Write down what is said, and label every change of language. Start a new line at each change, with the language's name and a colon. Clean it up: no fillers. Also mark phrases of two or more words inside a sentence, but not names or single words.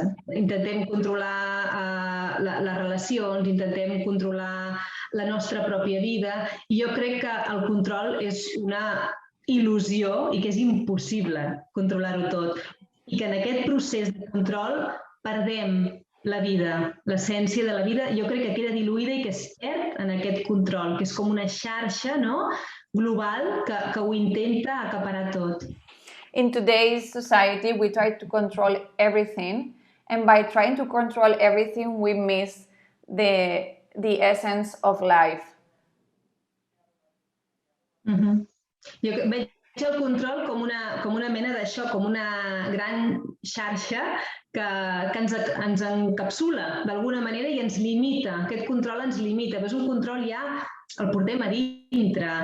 Catalan: Intentem controlar les relacions, intentem controlar la nostra pròpia vida, i jo crec que el control és una il·lusió i que és impossible controlar-ho tot. I que en aquest procés de control perdem la vida, l'essència de la vida, jo crec que queda diluïda i que es perd en aquest control, que és com una xarxa global que ho intenta acaparar tot.
English: In today's society, we try to control everything, and by trying to control everything, we miss the essence of life.
Catalan: Jo veig el control com una mena d'això, com una gran xarxa que ens encapsula d'alguna manera i ens limita. Aquest control ens limita, però és un control ja el portem a dintre.